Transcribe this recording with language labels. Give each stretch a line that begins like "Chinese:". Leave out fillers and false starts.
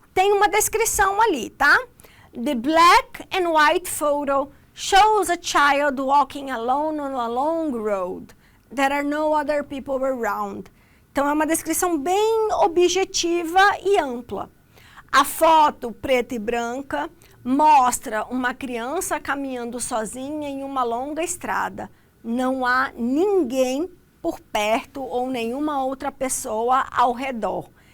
Portuguese: Tem uma descrição ali, tá?
English: The black and white photo shows a child walking alone on a long road. There are no other people around.
Portuguese: Então, é uma descrição bem objetiva e ampla. A foto preta e branca mostra uma criança caminhando sozinha em uma longa estrada. Não há ninguém por perto ou nenhuma outra pessoa ao redor.